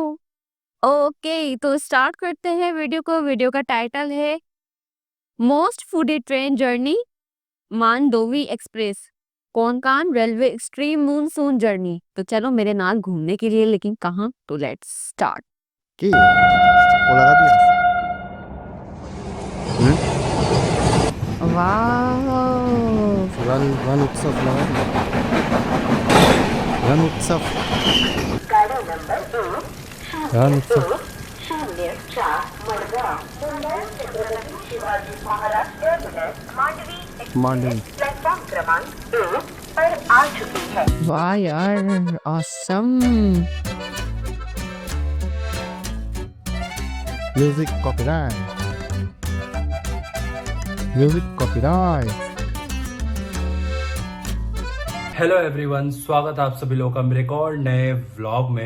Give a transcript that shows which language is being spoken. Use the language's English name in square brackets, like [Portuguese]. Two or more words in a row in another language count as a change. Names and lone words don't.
[Hindi] ओके, तो स्टार्ट करते हैं वीडियो को। वीडियो का टाइटल है [English] Most Foodie Train Journey Mandovi Express Konkan Railway Extreme Monsoon Journey. [Hindi] तो चलो मेरे नाल घूमने के लिए, लेकिन कहाँ? तो [English] let's start. কি ও লাগা দিয়াস হুম [Hindi] वाह, রান উৎসব লাগা রান উৎসব गाडी नंबर 1 রান উৎসব 004 मडगाव मुंबई छत्रपती शिवाजी महाराज टर्मिनस मांडवी मांडवी एक्सप्रेस प्लेटफॉर्म क्रमांक 1 पर आ चुकी है। वाह यार, ऑसम। [English] music copyright hello everyone, [Hindi] स्वागत है आप सभी लोगों का मेरे एक और नए व्लॉग में।